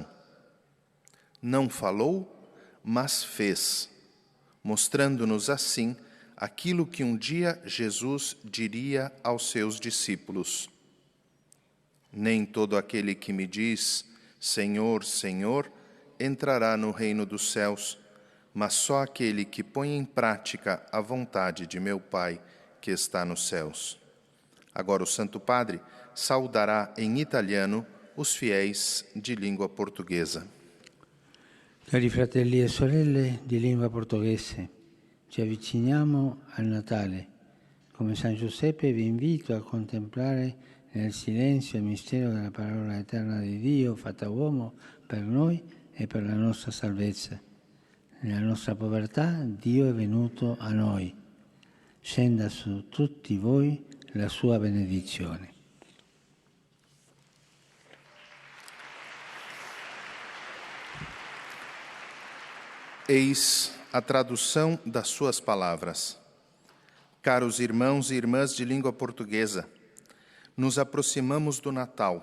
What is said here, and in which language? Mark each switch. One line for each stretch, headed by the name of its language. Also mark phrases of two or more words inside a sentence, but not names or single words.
Portuguese: Não falou, mas fez, mostrando-nos assim aquilo que um dia Jesus diria aos seus discípulos: nem todo aquele que me diz, Senhor, Senhor, entrará no reino dos céus, mas só aquele que põe em prática a vontade de meu Pai que está nos céus. Agora o Santo Padre saudará em italiano os fiéis de língua portuguesa.
Italian: Cari fratelli e sorelle di lingua portoghese, ci avviciniamo al Natale. Come San Giuseppe vi invito a contemplare nel silenzio il mistero della parola eterna di Dio fatta uomo per noi e per la nostra salvezza. Nella nostra povertà Dio è venuto a noi. Scenda su tutti voi la sua benedizione.
Portuguese: Eis a tradução das suas palavras. Caros irmãos e irmãs de língua portuguesa, nos aproximamos do Natal.